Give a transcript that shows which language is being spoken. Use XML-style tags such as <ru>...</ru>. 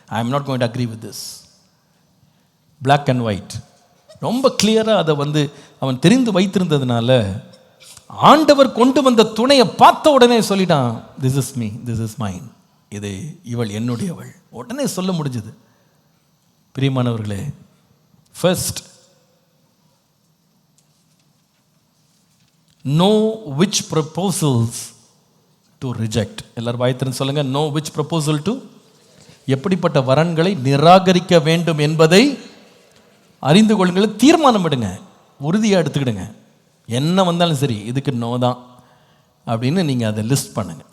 <en>I am not going to agree with this.</en> <ta>Black and white ரொம்ப கிளியராக அதை அவன் தெரிந்து வைத்திருந்ததுனால ஆண்டவர் கொண்டு வந்த துணையை பார்த்த உடனே சொல்லிட்டான்,</ta> <en>this is me, this is mine,</en> <ta>இது இவள் என்னுடையவள். உடனே சொல்ல முடிஞ்சது. பிரியமானவர்களே,</ta> <en>First know which proposals to reject.</en> <ta>எல்லாரும் வாய்த்திருந்து சொல்லுங்க,</ta> <en>know which proposal to.</en> <ta>எப்படிப்பட்ட வரன்களை நிராகரிக்க வேண்டும் என்பதை அறிந்து கொள்ளுங்கள். தீர்மானம் எடுங்க, உறுதியாக எடுத்துக்கிடுங்க. என்ன வந்தாலும் சரி, இதுக்கு நோ தான் அப்படின்னு நீங்கள் அதை லிஸ்ட் பண்ணுங்க.</ta>